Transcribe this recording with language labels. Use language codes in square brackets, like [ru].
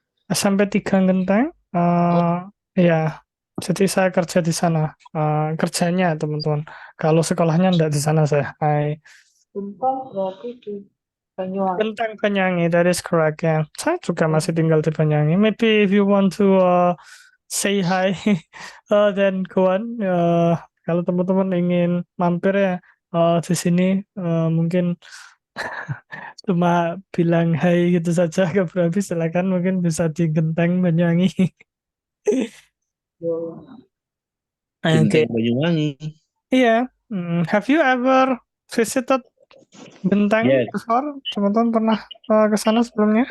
[id] SMP 3 Genteng. Ya. Jadi saya kerja di sana. Kerjanya teman-teman. Kalau sekolahnya enggak di sana saya. Genteng berarti di Banyuwangi. [en] Genteng Banyuwangi, that is correct ya. [id] Saya juga masih tinggal di Banyuwangi. [en] Maybe if you want to say hi, then go on. [id] Kalau teman-teman ingin mampir ya di sini, mungkin cuma bilang hai gitu saja ke Brabi, silakan mungkin bisa di Genteng Banyuwangi. Genteng Banyuwangi. Iya. [en] Have you ever visited Genteng Yes. before? [id] Teman-teman pernah ke sana sebelumnya?